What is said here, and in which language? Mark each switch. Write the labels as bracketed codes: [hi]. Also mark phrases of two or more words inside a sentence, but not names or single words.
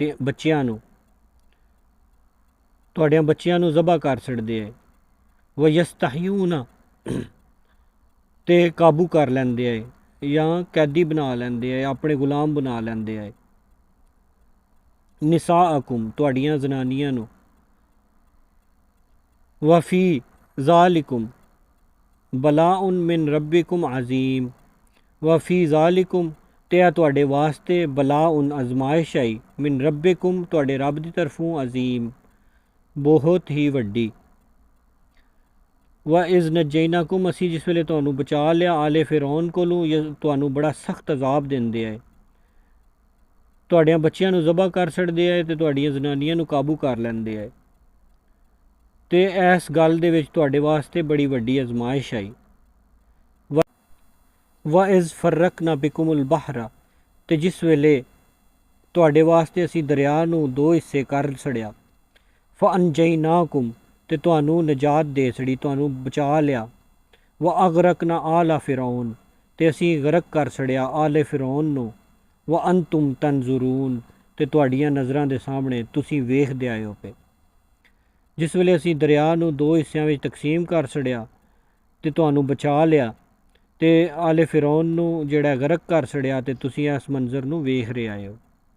[pa] ਬੱਚੀਆਂ ਨੂੰ ਜ਼ਬ੍ਹਾ ਕਰ ਛੱਡਦੇ ਹੈ [ar] ويستحيون [pa] ਤੇ ਕਾਬੂ ਕਰ ਲੈਂਦੇ ਹੈ ਯਾ ਕੈਦੀ ਬਣਾ ਲੈਂਦੇ ਹੈ ਅਪਣੇ ਗ਼ੁਲਾਮ ਬਣਾ ਲੈਂਦੇ ਹੈ अपने गुलाम बना लैंदे है ਨਿਸਾਅਕੁਮ ਤੁਹਾਡੀਆਂ ਜਨਾਨੀਆਂ ਨੂੰ [ar] وفي ذلكم بلاء من ربكم عظيم وفي ذلكم [pa] ਤੇ ਤੁਹਾਡੇ ਵਾਸਤੇ ਬਲਾਉਨ ਆਜ਼ਮਾਇਸ਼ ਆਈ [ar] من ربكم [pa] ਤੁਹਾਡੇ ਰੱਬ ਦੀ ਤਰਫ਼ੋਂ ਅਜ਼ੀਮ ਬਹੁਤ ਹੀ ਵੱਡੀ [ar] وإذ نجيناكم [pa] ਅਸੀ ਜਿਸ ਵੇਲੇ ਤੁਹਾਨੂੰ ਬਚਾ ਲਿਆ [ar] آل فرعون [pa] ਕੋਲੋਂ ਤੁਹਾਨੂੰ ਬੜਾ ਸਖ਼ਤ ਅਜ਼ਾਬ ਦੇਂਦੇ ਹੈ ਤੁਹਾਡੀਆਂ ਬੱਚੀਆਂ ਨੂੰ ਜ਼ਬ੍ਹਾ ਕਰ ਛੱਡਦੇ ਹੈ ਤੇ ਤੁਹਾਡੀਆਂ ਜਨਾਨੀਆਂ ਨੂੰ ਕਾਬੂ ਕਰ ਲੈਂਦੇ ਹੈ ਤੇ ਇਸ ਗੱਲ ਦੇ ਵਿਚ ਤੁਹਾਡੇ ਵਾਸਤੇ ਬੜੀ ਵੱਡੀ ਆਜ਼ਮਾਇਸ਼ ਆਈ [ar] وإذ فرقنا بكم البحر [pa] ਤੇ ਜਿਸ ਵੇਲੇ ਤੁਹਾਡੇ ਵਾਸਤੇ ਅਸੀ ਦਰਿਆ ਨੂੰ ਦੋ ਹਿੱਸੇ ਕਰ ਛੱਡਿਆ ਫ਼ਅਨਜੈਨਾਕੁਮ ਤੇ ਤੁਹਾਨੂੰ ਨਜਾਤ ਦੇ ਛੱਡੀ ਤੁਹਾਨੂੰ ਬਚਾ ਲਿਆ [ar] وأغرقنا آل فرعون [pa] ਤੇ ਅਸੀ ਗ਼ਰਕ ਕਰ ਛੱਡਿਆ [ar] آل فرعون [pa] ਨੂੰ [ar] وأنتم تنظرون [pa] ਤੇ ਤੁਹਾਡੀਆਂ ਨਜ਼ਰਾਂ ਦੇ ਸਾਹਮਣੇ ਤੁਸੀ ਵੇਖਦੇ ਆਏ ਹੋ ਪੇ ਜਿਸ ਵੇਲੇ ਅਸੀ ਦਰਿਆ ਨੂੰ ਦੋ ਹਿੱਸਿਆਂ ਵਿਚ ਤਕਸੀਮ ਕਰ ਛੱਡਿਆ ਤੇ ਤੁਹਾਨੂੰ ਬਚਾ ਲਿਆ ਤੇ ਆਲੇ ਫ਼ਿਰੌਨ ਨੂੰ ਜੇੜ੍ਹਾ ਗ਼ਰਕ ਕਰ ਛੱਡਿਆ ਤੇ ਤੁਸੀ ਇਸ ਮੰਜ਼ਰ ਨੂੰ ਵੇਖ ਰਹੇ ਆਏ ਹੋ।